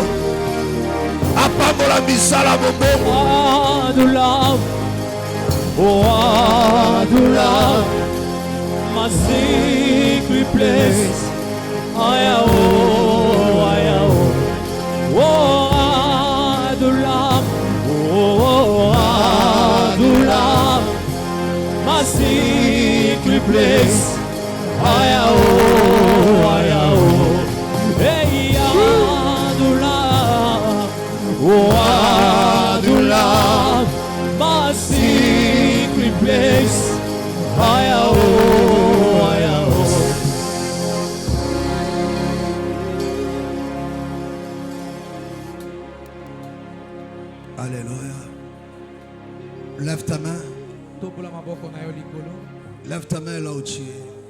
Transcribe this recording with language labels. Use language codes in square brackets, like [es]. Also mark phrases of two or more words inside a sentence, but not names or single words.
[ln] Apambola misala mobongo. [en] Adula, my secret place. Adula, my secret place. Hey, Adula, my secret place. [fr] Alléluia. Lève ta main. Lève ta main là où tu es.